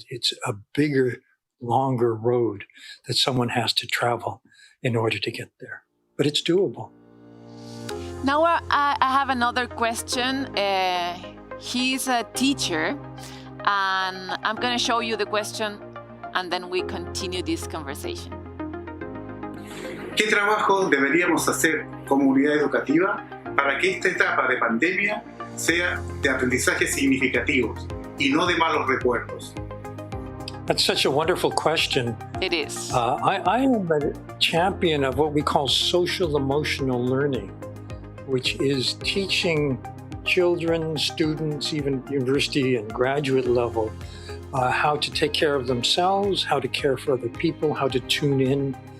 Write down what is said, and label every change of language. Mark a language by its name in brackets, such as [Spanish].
[English] It's a bigger, longer road that someone has to travel in order to get there. But it's doable. Now I have another question. He's a teacher, and I'm going to show you the question, and then we continue this conversation. [Spanish] ¿Qué trabajo deberíamos hacer como unidad educativa para que esta etapa de pandemia sea de aprendizajes significativos y no de malos recuerdos? [English] That's such a wonderful question. It is. I am a champion of what we call social emotional learning, which is teaching children, students, even university and graduate level, how to take care of themselves, how to care for other people, how to tune in.